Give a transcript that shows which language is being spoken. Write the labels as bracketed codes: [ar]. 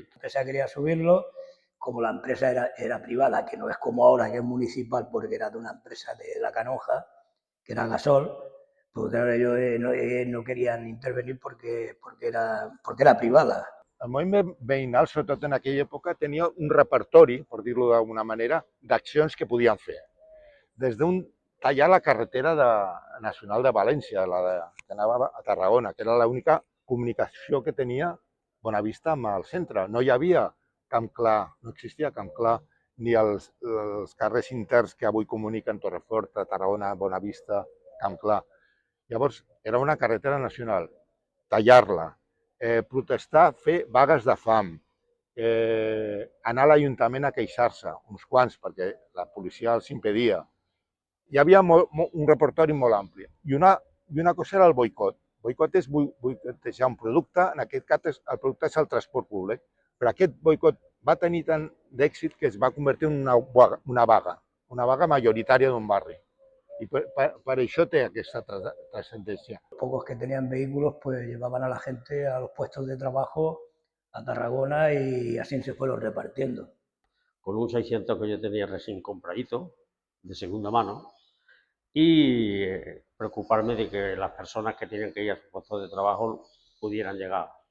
[es] La empresa quería subirlo, como la empresa era privada, que no es como ahora que es municipal, porque era de una empresa de La Canoja, que era Gasol, pues claro, ellos no querían intervenir porque era privada. [ca] El moviment veïnal, sobretot en aquella època, tenia un repertori, per dir-ho d'alguna manera, d'accions que podien fer. Des d'un tallar la carretera nacional de València, que anava a Tarragona, que era l'única comunicació que tenia Bonavista amb el centre. No hi havia Camp Clar, no existia Camp Clar, ni els carrers interns que avui comuniquen Torreforta, Tarragona, Bonavista, Camp Clar. Llavors, era una carretera nacional. Tallar-la, protestar, fer vagues de fam, anar a l'Ajuntament a queixar-se, uns quants, perquè la policia els impedia. Hi havia un repertori molt ampli. I una cosa era el boicot. Boicot és boicotejar un producte, en aquest cas el producte és el transport públic, però aquest boicot va tenir tant d'èxit que es va convertir en una vaga majoritària d'un barri. [es] Y para eso te esta trascendencia. Los pocos que tenían vehículos pues llevaban a la gente a los puestos de trabajo a Tarragona y así se fueron repartiendo. Con un 600 que yo tenía recién compradito, de segunda mano, y preocuparme de que las personas que tenían que ir a sus puestos de trabajo pudieran llegar.